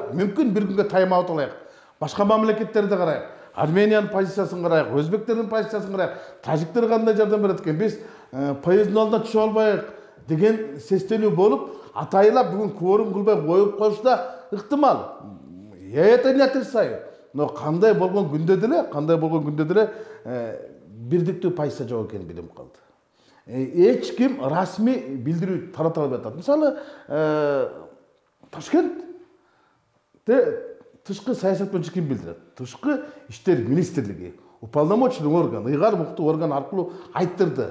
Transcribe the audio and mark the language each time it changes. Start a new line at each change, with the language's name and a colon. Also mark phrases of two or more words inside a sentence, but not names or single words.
Kyrgyz: Мүмкүн бир күнгө тайм-аут алайык. Башка мамлекеттерди карайык. Армениянын позициясын карайык, өзбектердин позициясын карайык. Тажиктер кандай жардам берет экен? Биз поезддин алдына түшүп албайык деген сестенүү болуп, атайылап бүгүн кворум кылбай коюп коюшу да ыктымал.
Russian: Я это не отрицаю.
Kyrgyz: Но кандай болгон күндө деле бирдиктүү позиция жок экенин билип калды. Эч ким расмий билдирүү тарата албай атат. Мисалы, Ташкентте тышкы саясат боюнча ким билдирет? Тышкы иштер министрлиги,
Russian: уполномоченный орган,
Kyrgyz: ыйгар муктуу орган аркылуу айттырды.